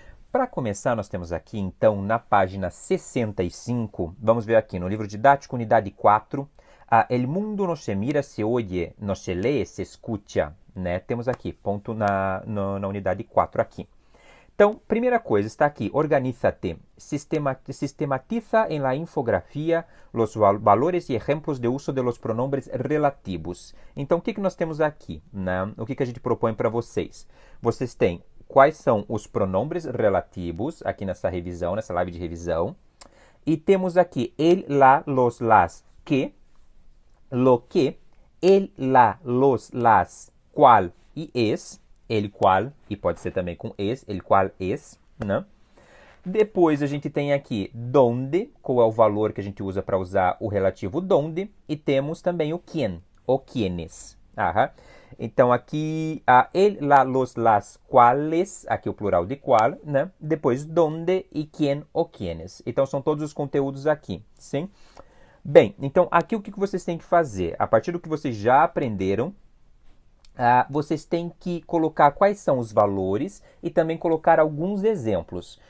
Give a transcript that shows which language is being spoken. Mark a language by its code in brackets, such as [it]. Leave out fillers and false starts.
[pt] Para começar, nós temos aqui, então, na página 65, vamos ver aqui no livro didático, unidade 4, [es] El mundo no se mira, se oye, no se lee, se escucha. [pt] Né? Temos aqui, ponto na unidade 4 aqui. Então, primeira coisa, está aqui, organízate. [es] Sistematiza en la infografía los valores y ejemplos de uso de los pronombres relativos. [pt] Então, o que nós temos aqui? Né? O que a gente propõe para vocês? Vocês têm quais são os pronombres relativos, aqui nessa revisão, nessa live de revisão. E temos aqui el, la, los, las, que, lo que, el, la, los, las, cual e es. El qual, e pode ser também com es, el qual es, né? Depois a gente tem aqui donde, qual é o valor que a gente usa para usar o relativo donde, e temos também o quién, o quiénes. Então aqui, el, la, los, las, cuales, aqui o plural de qual, né? Depois donde e quién ou quiénes. Então são todos os conteúdos aqui, sim? Bem, então aqui o que vocês têm que fazer? A partir do que vocês já aprenderam, vocês têm que colocar quais são os valores e também colocar alguns exemplos.